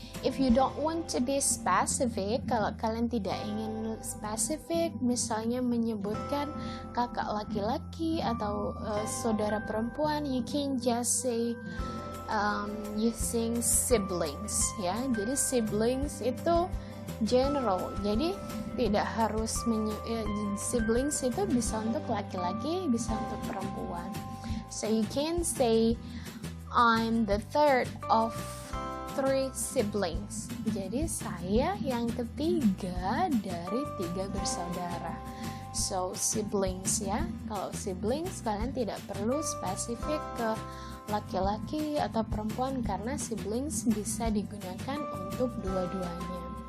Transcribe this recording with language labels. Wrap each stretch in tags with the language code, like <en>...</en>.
<en>If you don't want to be specific,</en> <id>kalau kalian tidak ingin spesifik, misalnya menyebutkan kakak laki-laki atau saudara perempuan,</id> <en>you can just say using siblings,</en> <id>ya. Jadi siblings itu general, jadi tidak harus siblings itu bisa untuk laki-laki, bisa untuk perempuan.</id> <en>So you can say I'm the third of 3 siblings.</en> <id>Jadi saya yang ketiga dari 3 bersaudara. So siblings ya. Kalau siblings kalian tidak perlu spesifik ke laki-laki atau perempuan karena siblings bisa digunakan untuk dua-duanya.</id>